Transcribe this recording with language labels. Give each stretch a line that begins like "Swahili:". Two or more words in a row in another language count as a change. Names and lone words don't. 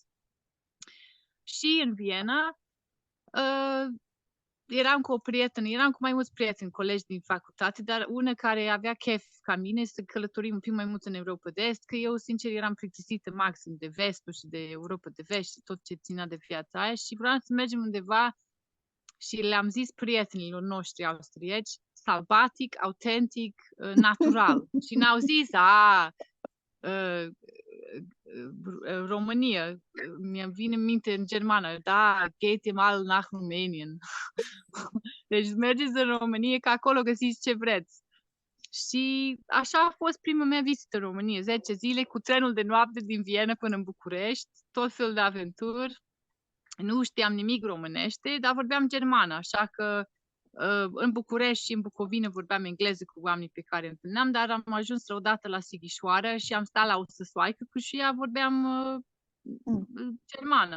Romanian: Și în Viena eram cu o prietenă, eram cu mai mulți prieteni, colegi din facultate, dar una care avea chef ca mine să călătorim un pic mai mult în Europa de Est, că eu, sincer, eram plictisită maxim de vestul și de Europa de Vest și tot ce ținea de viața aia și vreau să mergem undeva și le-am zis prietenilor noștri austrieci, sălbatic, autentic, natural. Și n-au zis, România, mi vine în minte în germană,
German: da, geht ihr mal nach Rumänien.
Romanian: Deci mergeți în România, că acolo găsiți ce vreți. Și așa a fost prima mea vizită în România, 10 zile cu trenul de noapte din Viena până în București, tot felul de aventuri. Nu știam nimic românește, dar vorbeam germană, așa că în București și în Bucovina vorbeam engleză cu oamenii pe care întâlneam, dar am ajuns odată la Sighișoara și am stat la o săsoaică cu și ea vorbeam germană.